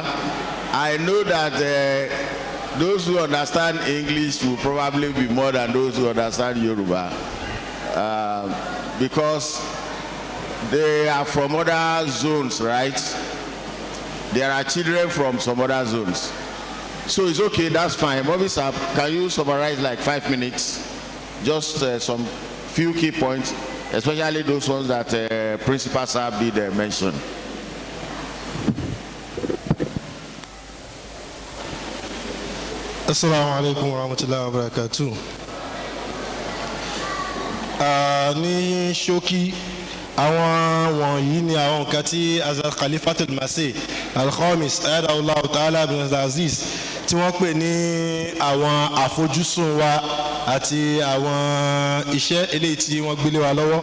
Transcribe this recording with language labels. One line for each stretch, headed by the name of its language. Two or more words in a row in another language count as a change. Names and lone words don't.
English: I know that those who understand English will probably be more than those who understand Yoruba, because they are from other zones, right? There are children from some other zones. So it's okay, that's fine. Officer, can you summarize like 5 minutes? Just some few key points, especially those ones that Principal Saab did mention.
Arabic: السلام عليكم ورحمة الله وبركاته.
Yoruba: Ní ṣókí, àwọn wọ̀nyí ni àwọn nǹkan tí Azal Khalifatul Masih Al-Khamis
Arabic: أيده الله تعالى بن عزيز
Yoruba: tí wọ́n pè ní àwọn àfojúsùn wa àti àwọn iṣẹ́ eléyìí tí wọ́n gbélé wa lọ́wọ́.